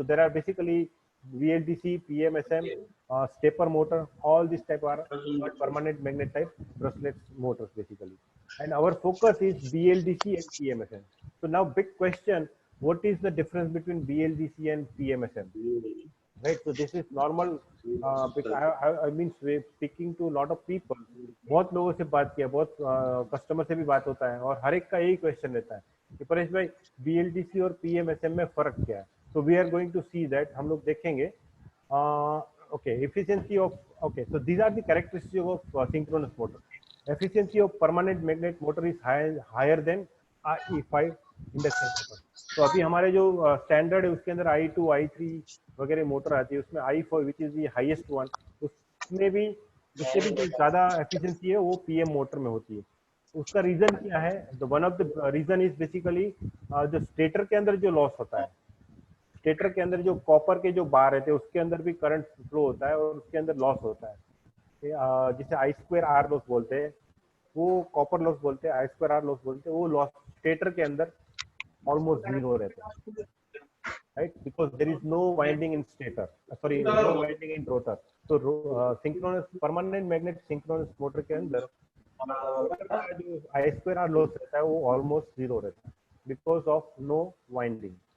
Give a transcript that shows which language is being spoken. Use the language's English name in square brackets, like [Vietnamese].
[English] So there are basically VLDC, PMSM, stepper motor, all these type are permanent magnet type brushless motors basically. And our focus is BLDC and PMSM. So now big question, what is the difference between BLDC and PMSM? Right, so this is normal. I mean speaking to a lot of people, [Hindi] बहुत लोगों से बात किया, बहुत customer से भी बात होता है और हर एक का यही क्वेश्चन रहता है कि परेश भाई BLDC और PMSM में फर्क क्या है। [English] So we are going to see that, [Hindi] हम लोग देखेंगे। [English] Okay, efficiency of, okay, so these are the characteristics of synchronous motor. Efficiency of permanent magnet motor is higher than IE5 induction motor. [Hindi] तो अभी हमारे जो स्टैंडर्ड है उसके अंदर I2, I3 वगैरह मोटर आती है, उसमें I4 [English] which is the highest one, [Hindi] उसमें भी उससे भी जो ज़्यादा एफिशिएंसी है वो पीएम मोटर में होती है। उसका रीजन क्या है? [English] the one of the reason is basically [Hindi] जो स्टेटर के अंदर जो लॉस होता है, स्टेटर के अंदर जो कॉपर के जो बार रहते हैं उसके अंदर भी करंट फ्लो होता है और उसके अंदर लॉस होता है, जिसे I2R लॉस बोलते हैं, वो कॉपर लॉस बोलते हैं, I2R लॉस बोलते हैं। वो लॉस स्टेटर के अंदर [English] almost zero [Hindi] रहता है, right? [English] Because there is no winding in stator, sorry, no winding in rotor. So synchronous permanent magnet synchronous motor [Hindi] के अंदर जो [English] I2R loss [Hindi] रहता है वो [English] almost zero रहता है because of no winding.